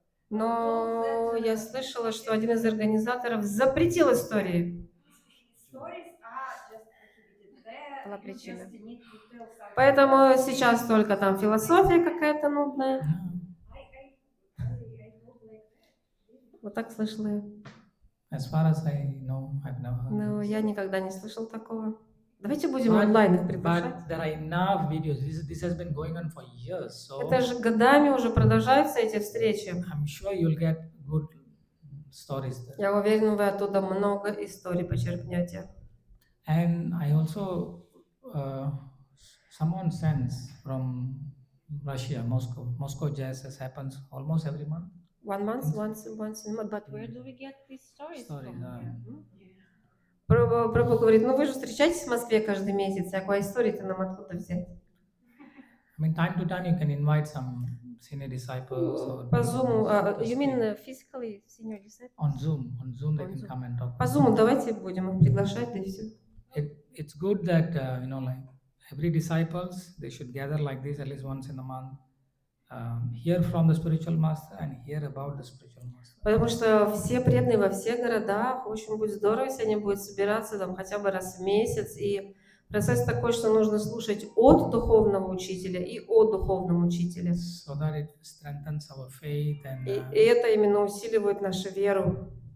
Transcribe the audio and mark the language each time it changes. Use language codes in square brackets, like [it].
[ru] Но я слышала, что один из организаторов запретил истории. Была причина. Поэтому сейчас только там философия какая-то нудная. Вот так слышала я. [en] As far as I know, I've never heard. [ru] Но я никогда не слышал такого. Давайте будем онлайн их приглашать. [en] But there are enough videos. This has been going on for years. So [ru] Это же годами уже продолжаются эти встречи. [en] I'm sure you'll get good stories there. [ru] Я уверена, вы оттуда много историй почерпнете. [en] And I also someone sends from Russia, Moscow JSS happens almost every month. 1 month, once a month. But where do we get these stories from? [ru] Прабху говорит, вы же встречаетесь в Москве каждый месяц, а какой истории-то нам откуда взять? [en] I mean, time to time you can invite some senior disciples. Or По Zoom, you mean physically senior disciples? On Zoom they can come and talk. [ru] По Zoom давайте будем их приглашать, да и все. [en] It's good that like every disciples they should gather like this at least once in a month, hear from the spiritual master and hear about the spiritual master. [ru] Потому что все преданные во всех городах, очень будет здорово, если они будут собираться там хотя бы раз в месяц. И процесс такой, что нужно слушать от духовного учителя и о духовном учителе. [en] So that it strengthens our faith and [ru] И это именно усиливает нашу веру